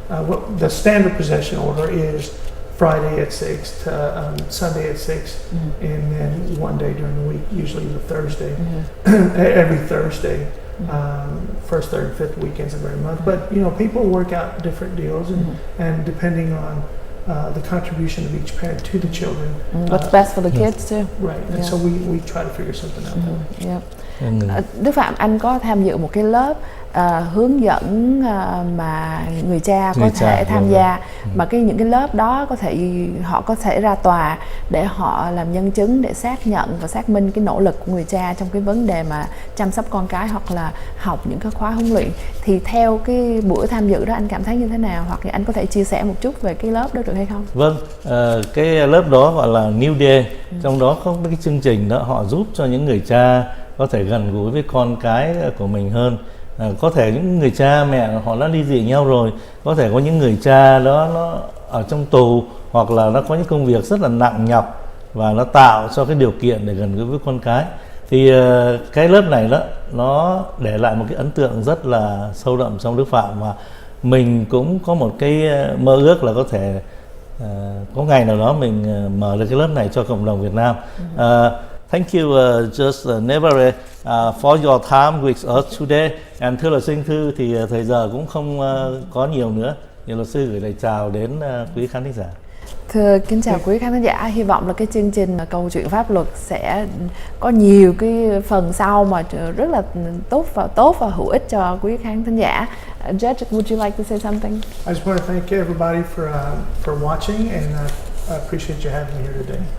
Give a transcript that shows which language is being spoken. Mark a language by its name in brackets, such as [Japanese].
[English] The standard possession order is Friday at 6 to Sunday at 6, and then one day during the week, usually the Thursday, every Thursday, first, third, and fifth weekends of every month. But people work out different deals, and depending on the contribution of each parent to the children, what's best for the kids too. Right, and so we try to figure something out that way. [Vietnamese] Đức Phạm, anh có tham dự một cái lớp hướng dẫn mà người cha có thể tham gia, mà những cái lớp đó họ có thể ra tòa để họ làm nhân chứng, để xác nhận và xác minh cái nỗ lực của người cha trong cái vấn đề mà chăm sóc con cái, hoặc là học những cái khóa huấn luyện. Thì theo cái buổi tham dự đó anh cảm thấy như thế nào, hoặc là anh có thể chia sẻ một chút về cái lớp đó được hay không? Vâng, cái lớp đó gọi là New Day, trong đó có cái chương trình đó họ giúp cho những người cha có thể gần gũi với con cái của mình hơn. Có thể những người cha mẹ họ đã ly dị nhau rồi, có thể có những người cha đó nó ở trong tù, hoặc là nó có những công việc rất là nặng nhọc, và nó tạo cho cái điều kiện để gần gũi với con cái. Thì cái lớp này đó, nó để lại một cái ấn tượng rất là sâu đậm trong Đức Phạm, và mình cũng có một cái mơ ước là có thể có ngày nào đó mình mở được cái lớp này cho cộng đồng Việt Nam. [English] Thank you just Nevare for your time with us today. [Vietnamese] And thưa luật sư Anh Thư, thì thời giờ cũng không có nhiều nữa. Thì luật sư gửi lời chào đến quý khán thính giả. Thưa kính chào quý khán giả, hy vọng là cái chương trình Câu Chuyện Pháp Luật sẽ có nhiều cái phần sau mà rất là tốt và hữu ích cho quý khán thính giả. [English] Judge, would you like to say something? I just want to thank everybody for watching, and I appreciate you having me here today.